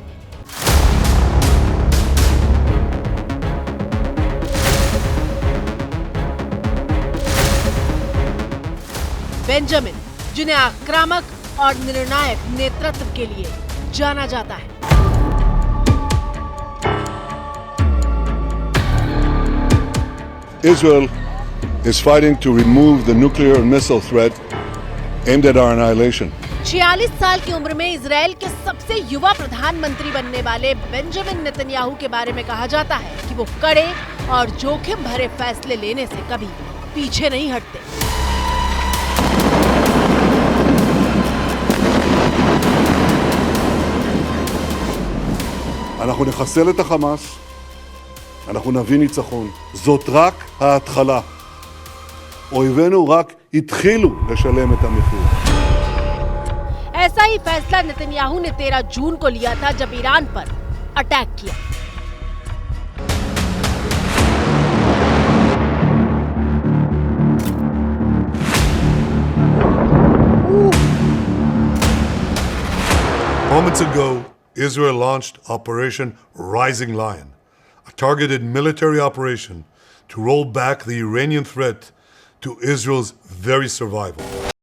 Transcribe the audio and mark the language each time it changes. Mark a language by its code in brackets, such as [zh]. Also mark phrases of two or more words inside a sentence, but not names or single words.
[hi] बेंजामिन, जिन्हें आक्रामक और निर्णायक नेतृत्व के लिए जाना जाता है। [en] Israel is fighting to remove the nuclear and missile threat aimed at our annihilation. [hi] 46 साल की उम्र में इजराइल के सबसे युवा प्रधानमंत्री बनने वाले बेंजामिन नेतन्याहू के बारे में कहा जाता है कि वो कड़े और जोखिम भरे फैसले लेने से कभी पीछे नहीं हटते। [he] אנחנו נחסל את החמאס, אנחנו נביא ניצחון. זאת רק ההתחלה. אויבינו רק התחילו לשלם את המחיר. [hi] ऐसा ही फैसला नेतन्याहू ने 13 जून को लिया था जब ईरान पर अटैक किया। [en] Moments ago, Israel launched Operation Rising Lion, a targeted military operation to roll back the Iranian threat to Israel's very survival.